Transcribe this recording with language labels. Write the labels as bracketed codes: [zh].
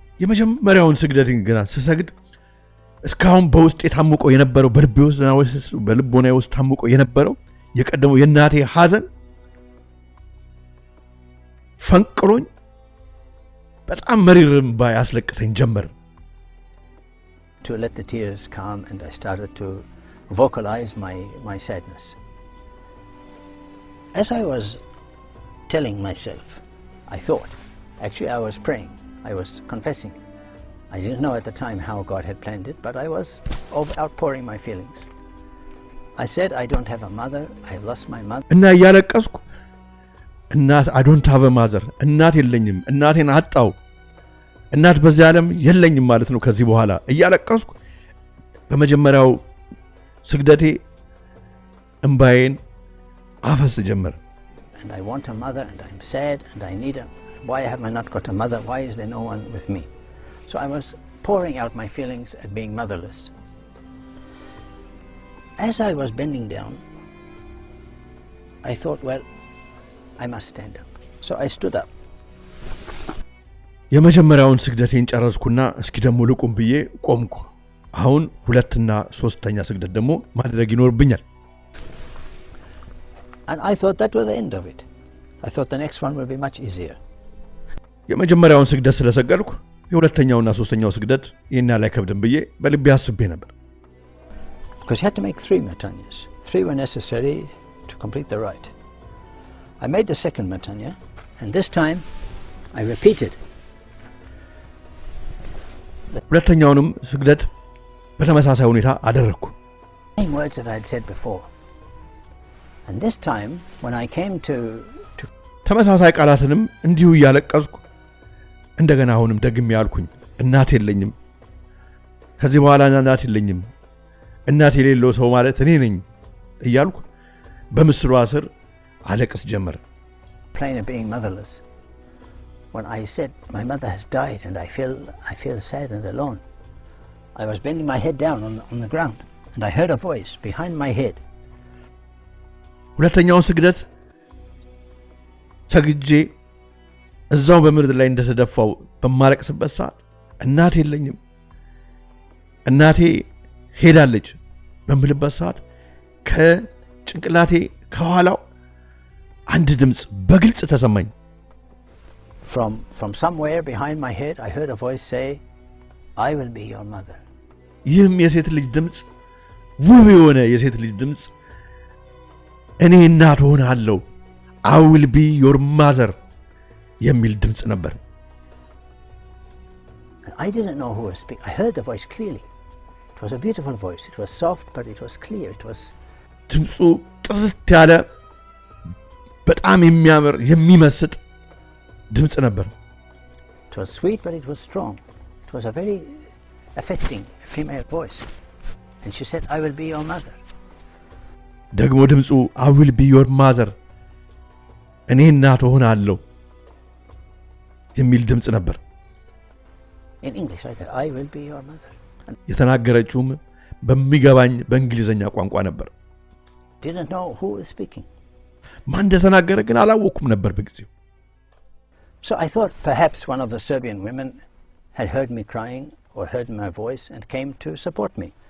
[am] የመጀመሪያውን ስግደትን ገና ስሰግድ እስካሁን በውስጥ የታምቆ የነበረው በልቦናዬ ውስጥ ታምቆ የነበረው የቀደመው የእናቴ ሐዘን ፈንቅሎኝ በጣም መሪር እንባ ያስለቅሰኝ ጀመር። [en] To let the tears calm, and I started to vocalize my sadness. As I was telling myself, I thought, actually I was praying, I was confessing. I didn't know at the time how God had planned it, but I was outpouring my feelings. I said, I don't have a mother, I have lost my mother. [am] እና ያለቀስኩ እናት [en] I don't have a mother, [am] እናት የለኝም፣ እናቴን አጣው፣ እናት በዚህ ዓለም የለኝም ማለት ነው ከዚህ በኋላ እያለቀስኩ በመጀመሪያው ስግደቴ እንባዬን አፈስ ጀመረ። [en] And I want a mother, and I'm sad, and I need why have I not got a mother? Why is there no one with me? So I was pouring out my feelings at being motherless. As I was bending down, I thought, well, I must stand up. So I stood up. [am] የመጀመሪያውን ስግደቴን ጨረስኩና እስኪ ደሞ ልቁም ብዬ ቆምኩ። አሁን ሁለተኛ ሶስተኛ ስግደት ደሞ ማድረግ ይኖርብኛል። [en] And I thought that was the end of it. I thought the next one will be much easier. [am] የመጀመሪያውን ስግደት ስለሰገድኩ የሁለተኛውና ሶስተኛው ስግደት የኛ ላይ ከብድም ብዬ በልቤ አስቤ ነበር። [en] Because you had to make 3 matanyas. 3 were necessary to complete the rite. I made the second matanya, and this time I repeated. [am] ሁለተኛውንም ስግደት በተመሳሳይ ሁኔታ አደረኩ። [en] Same words that I had said before. And this time when I came to [am] ተመሳሳይ ቃላትንም እንዲሁ ያለቀስኩ እንደገና አሁንም ደግሜ ያልኩኝ እናት የለኝም፣ ከዚህ በኋላ እናት የለኝም፣ እናት የሌለው ሰው ማለት እኔ ነኝ እያልኩ በምስሉ ስር አለቅስ ጀመረ። [en] Plain of being motherless. When I said my mother has died and I feel sad and alone, I was bending my head down on the ground, and I heard a voice behind my head. [am] ሁለተኛውን ስግደት ሰግጄ እዛው በምድር ላይ እንደተደፋው በማለቅስበት ሰዓት እናት የለኝም፣ እናቴ ሄዳለች በምልበት ሰዓት ከጭንቅላቴ ከኋላው አንድ ድምጽ በግልጽ ተሰማኝ። [en] From somewhere behind my head I heard a voice say, I will be your mother. [am] ይህም የሴት ልጅ ድምጽ ውብ የሆነ የሴት ልጅ ድምጽ እኔ እናት ሆናለሁ [en] I will be your mother [am] የሚል ድምጽ ነበር። [en] I didn't know who was speaking. I heard the voice clearly. It was a beautiful voice. It was soft, but it was clear. It was [am] ድምጹ ጥርት ያለ በጣም የሚያምር የሚመስጥ ድምጽ ነበር። [en] It was sweet, but it was strong. It was a very affecting female voice. And she said, I will be your mother. [am] ደግሞ ድምጹ [en] I will be your mother [am] እኔ እናት ሆናለሁ የሚል ድምጽ ነበር። [en] In English like that, I will be your mother. [am] የተናገረችውም በሚገባኝ በእንግሊዘኛ ቋንቋ ነበር። [en] Didn't know who was speaking. [am] ማን እንደተናገረ ግን አላወኩም ነበር በጊዜው። [en] So I thought perhaps one of the Serbian women had heard me crying or heard my voice and came to support me.